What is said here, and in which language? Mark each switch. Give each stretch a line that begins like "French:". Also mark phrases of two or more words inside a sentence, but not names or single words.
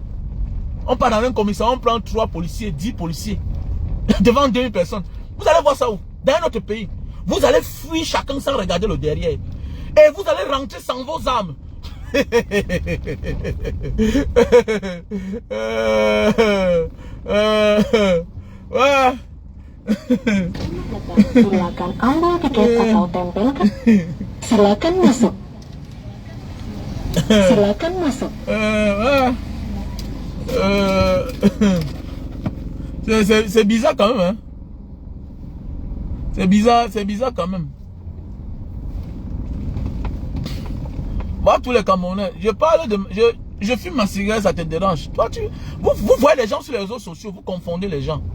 French: On part dans un commissariat, on prend 3 policiers, 10 policiers, devant 2000 personnes. Vous allez voir ça où? Dans un autre pays. Vous allez fuir chacun sans regarder le derrière. Et vous allez rentrer sans vos armes. Ouais.
Indonesian: Silakan ambil tiket atau tempelkan. Silakan masuk. Silakan masuk.
French: C'est bizarre quand même, hein? C'est bizarre quand même. Bah, tous les Camerounais, je parle de... Je fume ma cigarette, ça te dérange. Toi, vous voyez les gens sur les réseaux sociaux, vous confondez les gens.